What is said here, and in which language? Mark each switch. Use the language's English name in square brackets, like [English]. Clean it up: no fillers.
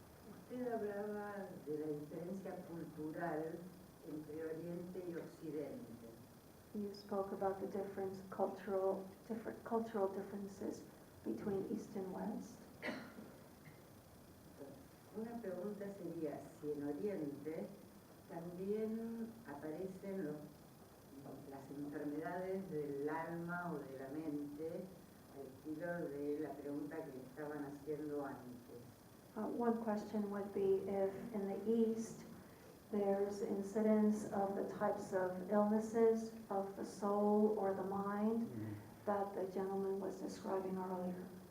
[Spanish] Usted hablaba de la diferencia cultural entre Oriente y Occidente. [English] You spoke about the different cultural differences between East and West. [Spanish] Una pregunta sería si en Oriente también aparecen las enfermedades del alma o de la mente, al estilo de la pregunta que le estaban haciendo antes. [English] One question would be if in the East there's incidence of the types of illnesses of the soul or the mind that the gentleman was describing earlier.